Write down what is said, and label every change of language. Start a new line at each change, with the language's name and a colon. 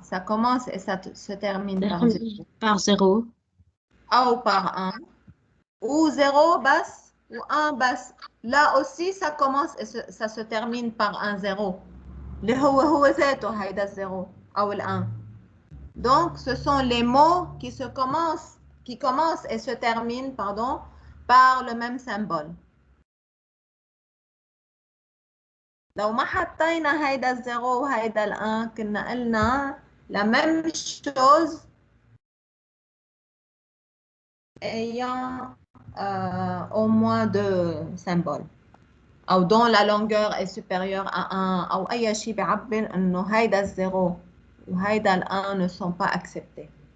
French: Ça commence et ça se termine par 0. Par 0. A ou par 1. Ou 0 basse ou 1 basse. Là aussi, ça commence et ça se termine par un 0.
Arabic: اللي هو ذاته هيدا الزيرو أو ال1.
French: Donc, ce sont les mots qui commencent et se terminent, pardon, par le même symbole.
Arabic: لو ما حطينا هيدا الزيرو وهيدا الان كنا قلنا
French: la même chose ayant au moins deux symboles.
Arabic: أو
French: dont la longueur est supérieure à 1
Arabic: أو أي شيء بيعبر إنه هيدا الزيرو وهيدا ال 1
French: ne sont pas acceptés.